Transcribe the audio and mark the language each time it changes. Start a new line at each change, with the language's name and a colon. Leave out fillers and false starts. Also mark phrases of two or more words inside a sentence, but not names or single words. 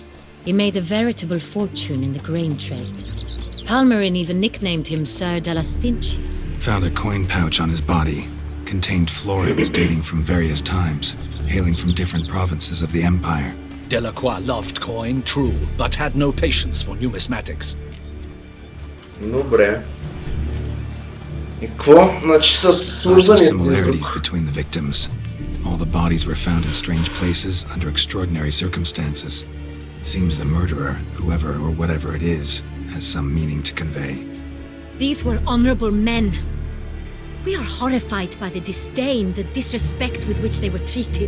English: He made a veritable fortune in the grain trade. Palmerin even nicknamed him Sir de la Stinchi. Found a coin pouch on his body. Contained florins dating from various times, hailing from different provinces of the Empire. Delacroix loved coin, true, but had no patience for numismatics.
Bulgarian: Добре. И какво? Значи са свързани с
English: Similarities between the victims. All the bodies were found in strange places under extraordinary circumstances. Seems the murderer, whoever or whatever it is, has some meaning to convey. These were honorable men. We are horrified by the disdain, the disrespect with which they were treated.